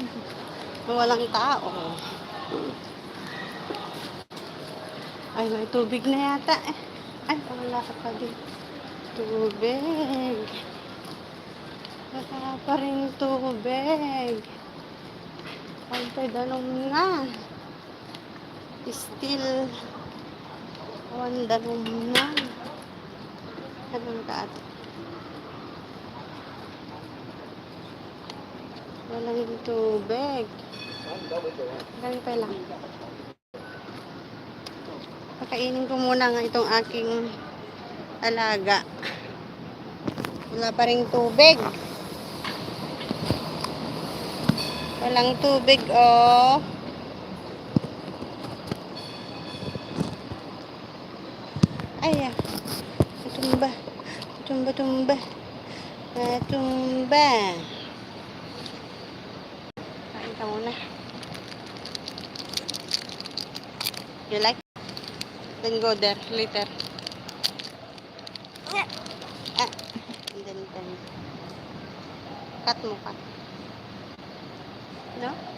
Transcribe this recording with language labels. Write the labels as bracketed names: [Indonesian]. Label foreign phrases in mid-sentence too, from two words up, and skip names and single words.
[Filipino] Walang tao. Ay, may tubig na yata. Ay, wala pa din. Tubig. Wala pa rin tubig. [Iloko] Pantay danom na. Still. Danom na. Anong kaat? [Filipino] Walang tubig. Ganito lang. Pakainin ko muna nga itong aking alaga. Wala pa ring tubig. Walang tubig, oh. Ay, tumba. Tumba. Tumba. Kain ka muna. [English] You like? Then go there later. And then cut mo. No?